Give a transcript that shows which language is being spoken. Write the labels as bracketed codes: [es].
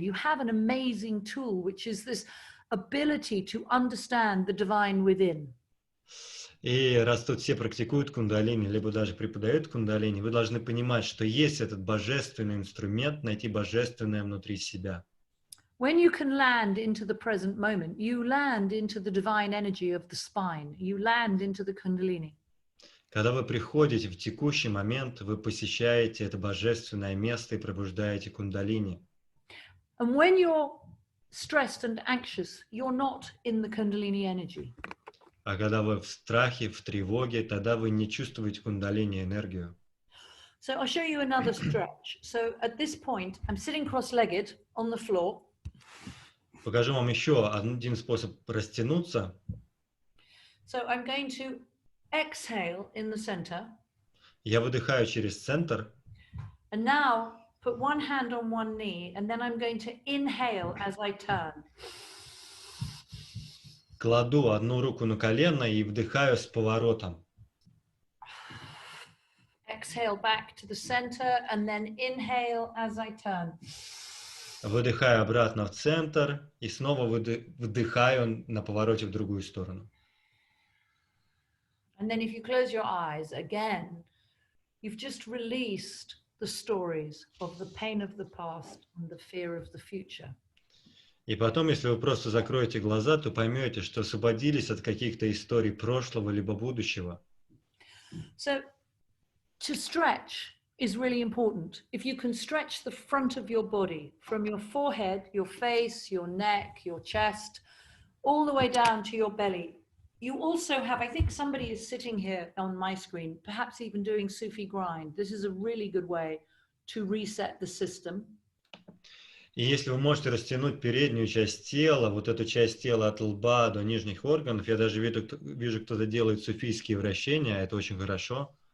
[en] You have an amazing tool, which is this ability to understand the divine within. [ru] И раз тут все практикуют кундалини, либо даже преподают кундалини, вы должны понимать, что есть этот божественный инструмент, найти божественное внутри себя. [en] When you can land into the present moment, you land into the divine energy of the spine. You land into the Kundalini. [ru] Когда вы приходите в текущий момент, вы посещаете это божественное место и пробуждаете кундалини. [en] And when you're stressed and anxious, you're not in the Kundalini energy. [ru] А когда вы в страхе, в тревоге, тогда вы не чувствуете кундалини энергию. [en] So I'll show you another stretch. So at this point, I'm sitting cross-legged on the floor. [ru] Покажу вам еще один способ растянуться. [en] So I'm going to exhale in the center. [ru] Я выдыхаю через центр. [en] And now put one hand on one knee, and then I'm going to inhale as I turn. [ru] Кладу одну руку на колено и вдыхаю с поворотом. [en] Exhale back to the center, and then inhale as I turn. [ru] Выдыхаю обратно в центр и снова вдыхаю на повороте в другую сторону. [en] And then if you close your eyes again, you've just released the stories of the pain of the past and the fear of the future. [ru] И потом, если вы просто закроете глаза, то поймете, что освободились от каких-то историй прошлого либо будущего. [en] So to stretch is really important. If you can stretch the front of your body from your forehead, your face, your neck, your chest, all the way down to your belly. You also have, I think somebody is sitting here on my screen, perhaps even doing Sufi grind. This is a really good way to reset the system. [ru] И если вы можете растянуть переднюю часть тела, вот эту часть тела от лба до нижних органов, я даже вижу, кто-то делает суфийские вращения, это очень хорошо.